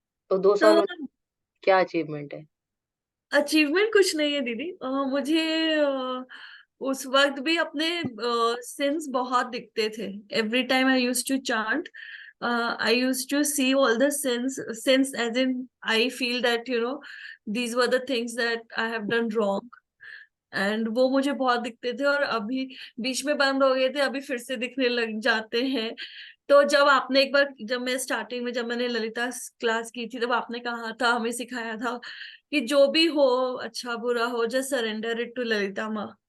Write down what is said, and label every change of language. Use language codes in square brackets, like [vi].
[hi] तो 2 साल तो में क्या अचीवमेंट है. अचीवमेंट कुछ नहीं है दीदी. मुझे उस वक्त भी अपने सिंस बहुत दिखते थे. [en] Every time I used to chant, I used to see all the sins as in I feel that these were the things that I have done wrong. [hi] And वो मुझे बहुत दिखते थे और अभी बीच में बंद हो गए थे, अभी फिर से दिखने लग जाते हैं। तो जब आपने एक बार, जब मैं स्टार्टिंग में, जब मैंने ललिता क्लास की थी, तब आपने कहा था, हमें सिखाया था कि जो भी हो, अच्छा बुरा हो, [en] just surrender it to [hi] Lalita माँ।